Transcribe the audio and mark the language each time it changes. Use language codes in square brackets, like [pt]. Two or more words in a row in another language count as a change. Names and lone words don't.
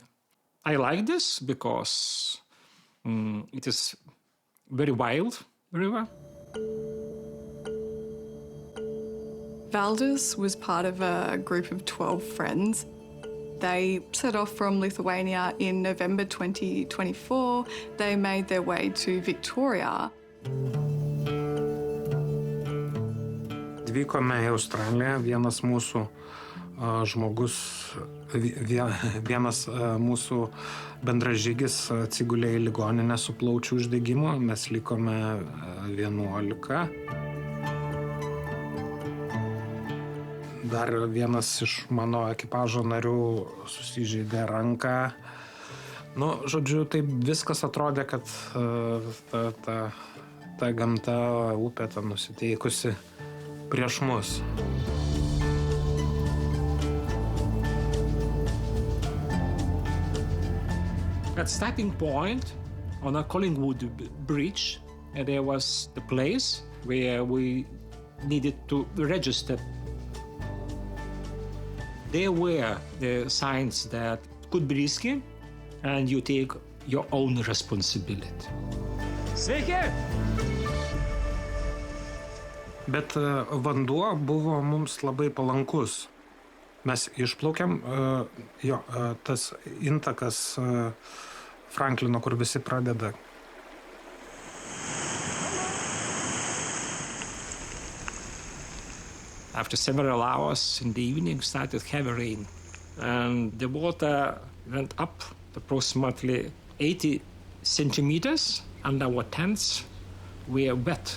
[en] I like this because it is very wild river. Valdas was part of a group of 12 friends. They set off from Lithuania in November 2024. They made their way to Victoria. [lt] Vykome į Australiją, vienas mūsų žmogus, vienas mūsų bendražygis atsigulė į ligoninę su plaučių uždegimu, mes likome 11. Dar vienas iš mano ekipažo narių susižeidė ranką. Nu, žodžiu, taip viskas atrodė, kad ta gamta, upė ten nusiteikusi prieš mus. [en] At starting point on a Collingwood Bridge, there was the place where we needed to register. There were the signs that could be risky, and you take your own responsibility. [lt] Sveiki! Bet vanduo buvo mums labai palankus. Mes išplaukėm, tas intakas Franklino, kur visi pradeda. [en] After several hours in the evening, started heavy rain, and the water went up approximately 80 centimeters, and our tents were wet.